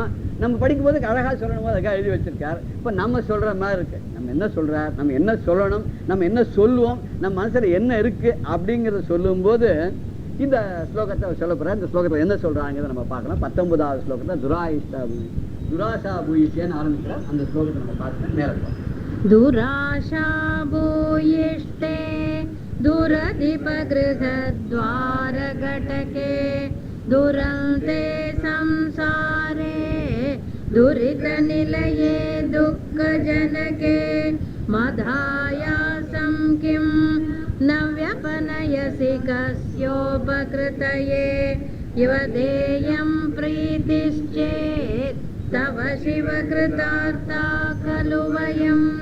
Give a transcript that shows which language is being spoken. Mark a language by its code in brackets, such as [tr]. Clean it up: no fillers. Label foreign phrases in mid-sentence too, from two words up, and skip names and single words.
[ta] நம்ம படிக்கும் போது அழகா சொல்லணும் போது அதுக்காக எழுதி வச்சிருக்காரு. இப்ப நம்ம சொல்ற மாதிரி இருக்கு, நம்ம என்ன சொல்றார், நம்ம என்ன சொல்லணும், நம்ம என்ன சொல்லுவோம், நம்ம மனசுல என்ன இருக்கு அப்படிங்கறத சொல்லும் போது இந்த ஸ்லோகத்தை சொல்ல போற. இந்த ஸ்லோகத்துல என்ன சொல்றாங்கிறத நம்ம பார்க்கலாம். 19வது ஸ்லோகத்தை துராஷா பூயிஷ்டேன்னு ஆரம்பிக்கிறார். அந்த ஸ்லோகத்தை நம்ம பார்த்து நேரம் [sa] दुराशा भूयिष्ठे दुरधिपगृहद्वार घटके दुरन्ते संसारे दुरितनिलये दुःखजनके मधायासं किं न व्यपनयसि कस्योपकृतये इव देयं प्रीतिश्चेत् तव शिवकृतार्था खलु वयम्.